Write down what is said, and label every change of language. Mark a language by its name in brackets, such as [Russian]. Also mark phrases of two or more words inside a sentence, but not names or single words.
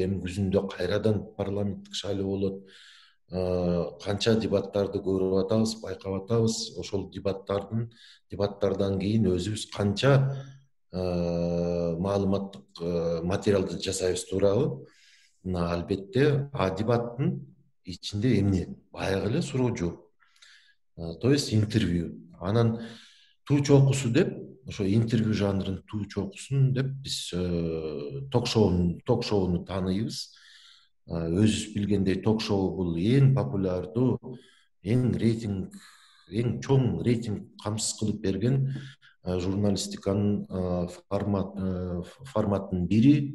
[Kyrgyz] Эми күзүндө кайрадан парламенттик шайлоо болот. Канча дебаттарды көрүп атабыз, байкап атабыз. Ошол дебаттардан кийин өзүбүз канча маалыматтык материалды жасайбыз туурабы. Мына албетте дебаттын ичинде эмне? Баягы эле суроо жооп. [Russian] То есть интервью. [Kyrgyz] Анан туу чокусу деп, ошо интервью жанрын туу чокусун деп биз ток-шоуну тааныйбыз. Өзүбүз билгендей ток-шоу бул эң популярдуу, эң чоң рейтинг камсыз кылып берген журналистиканын форматтын бири.